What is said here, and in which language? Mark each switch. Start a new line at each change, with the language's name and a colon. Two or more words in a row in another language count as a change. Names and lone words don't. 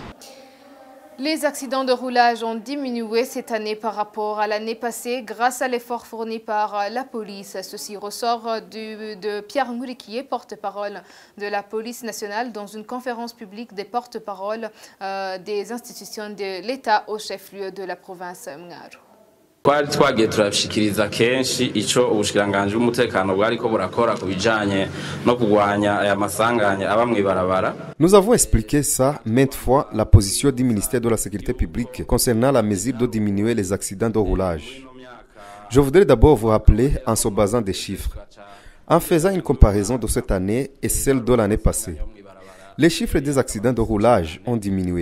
French: Les accidents de roulage ont diminué cette année par rapport à l'année passée grâce à l'effort fourni par la police. Ceci ressort de Pierre Ngourikié, porte-parole de la police nationale, dans une conférence publique des porte-paroles des institutions de l'État au chef-lieu de la province Mngaro.
Rundi: twari twagiye turashikiriza kenshi ico ubushikiranganje bw'umutekano bwariko burakora ku bijanye no kugwanya aya masanganya aba mw'ibarabara.
French: Nous avons expliqué ça maintes fois, la position du ministère de la Sécurité publique concernant la mesure de diminuer les accidents de roulage. Je voudrais d'abord vous rappeler en se basant des chiffres, en faisant une comparaison de cette année et celle de l'année passée. Les chiffres des accidents de roulage ont diminué.